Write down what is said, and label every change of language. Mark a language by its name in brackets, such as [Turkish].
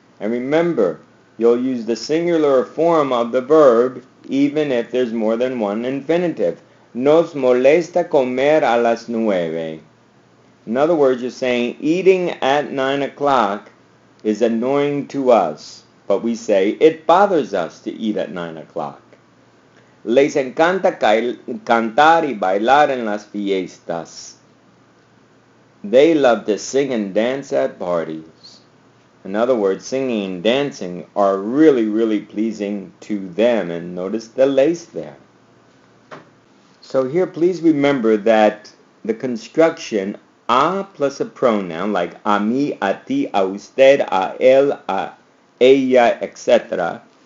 [English] And remember, you'll use the singular form of the verb even if there's more than one infinitive. [Spanish] Nos molesta comer a las 9. [English] In other words, you're saying eating at 9 o'clock is annoying to us, but we say it bothers us to eat at 9 o'clock. [Spanish] Les encanta cantar y bailar en las fiestas. [English] They love to sing and dance at parties. In other words, singing and dancing are really, really pleasing to them. And notice the lace there. So here, please remember that the construction a plus a pronoun like [Spanish] a mí, a ti, a usted, a él, a ella, [English] etc.